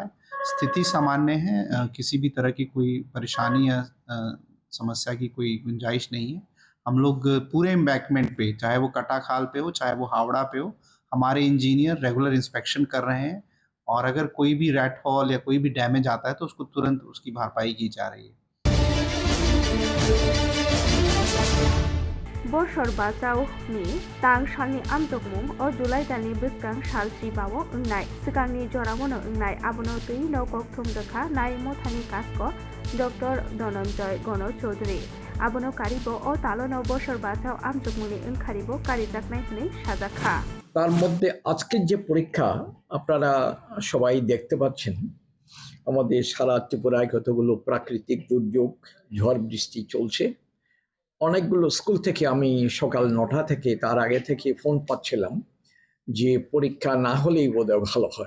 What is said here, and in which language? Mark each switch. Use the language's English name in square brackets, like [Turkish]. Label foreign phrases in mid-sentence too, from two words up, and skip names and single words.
[Hindi] स्थिति सामान्य है, किसी भी तरह की कोई परेशानी या समस्या की कोई गुंजाइश नहीं है। हम लोग पूरे एम्बैकमेंट पे, चाहे वो कटाखाल पे हो चाहे वो हावड़ा पे हो, हमारे इंजीनियर [English] regular inspection [Hindi] कर रहे हैं और अगर कोई भी [English] rat fall [Hindi] या कोई भी डैमेज आता है तो उसको तुरंत उसकी भरपाई की जा रही है। [Kok Borok] बोसोर बाजावनि तां सालनि आमजगमुं अ जुलाइ दाननि बोसगां साल सिबावो ओंनाय सिगांनि जरावनो ओंनाय आबनो दैनो गौतम रोखा नाय मथानि कास्क डॉक्टर धनंजय गण चौधरी abono karibo o talono boshor batao amjugmuni onkaribo karijaknai hini sajakha [Bangla] তার মধ্যে আজকের যে পরীক্ষা আপনারা সবাই দেখতে পাচ্ছেন, আমাদের সারা ত্রিপুরায় কতগুলো প্রাকৃতিক দুর্যোগ, ঝড় বৃষ্টি চলছে। অনেকগুলো স্কুল থেকে আমি সকাল 9টা থেকে তার আগে থেকে ফোন পাচ্ছিলাম যে পরীক্ষা না হলেই বোধহয় ভালো হয়।